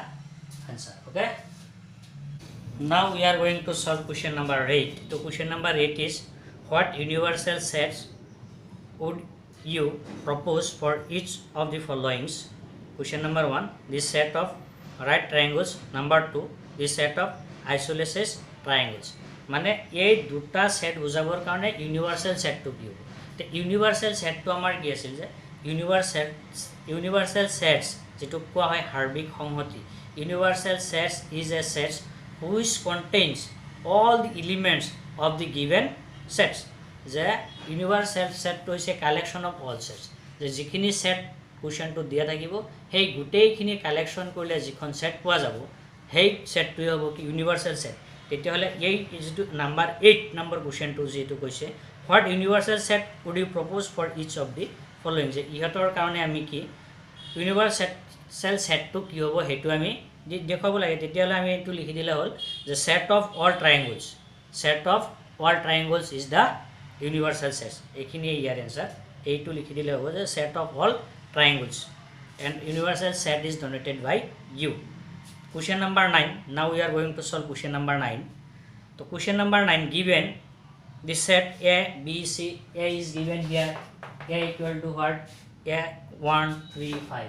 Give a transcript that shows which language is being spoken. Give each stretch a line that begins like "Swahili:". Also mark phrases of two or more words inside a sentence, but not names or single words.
English: answer okay now we are going to solve question number 8 so question number 8 is what universal sets would you propose for each of the followings question number 1 this set of right triangles number 2 this set
Assamese: of isosceles triangles মানে এই দুটা সেট বুজাবৰ কাৰণে ইউনিভার্সাল সেটটো কি হ'ব তে ইউনিভার্সাল সেটটো আমাৰ কি আছিল যে ইউনিভার্সাল সেটস যেটো কোৱা হয় হাৰ্বিক সংহতি
English: universal sets is a set which contains all the elements of the given sets
Assamese: যে ইউনিভার্সাল সেট হৈছে
English: collection of all sets
Assamese: যে যিখিনি সেট কুৱেশ্যনটো দিয়া থাকিব সেই গোটেইখিনি কালেকশ্যন কৰিলে যিখন সেট পোৱা যাব সেই সেটটোৱে হ'ব কি ইউনিভাৰ্সেল সেট তেতিয়াহ'লে এই যিটো নাম্বাৰ 8 নম্বৰ কুৱেশ্যনটো যেটো কৈছে
English: what universal set would you propose for each of the following
Assamese: যে ইহঁতৰ কাৰণে আমি কি ইউনিভাৰ্সেল সেটটো কি হ'ব হেতু আমি দেখাব লাগে তেতিয়াহ'লে আমি এটো লিখি দিলে হ'ল যে
English: set of all triangles is the universal set
Assamese: এইখিনি ইয়াৰ এনসাৰ এইটো লিখি দিলে হ'ব যে
English: set of all triangles and universal set is denoted by U. Question number 9. Now we are going to solve question number 9. So question number 9 given the set A, B, C. A is given here. A equal to what? A 1, 3, 5.